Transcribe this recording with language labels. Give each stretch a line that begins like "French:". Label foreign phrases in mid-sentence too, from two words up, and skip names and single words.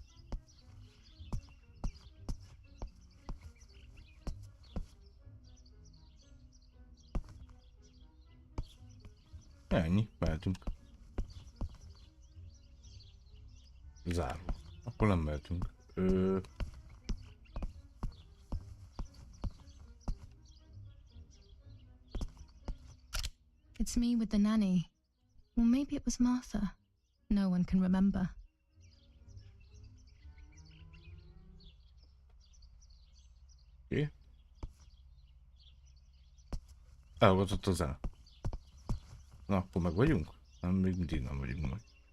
Hungarian: Ennyi, mehetünk. Zárva. Akkor nem mehetünk.
English: It's me with the nanny. Or maybe it was Martha. No one can remember.
Hungarian: Oké. Elhallgatott a zene. Na, akkor meg vagyunk? Nem, még mindig nem vagyunk meg.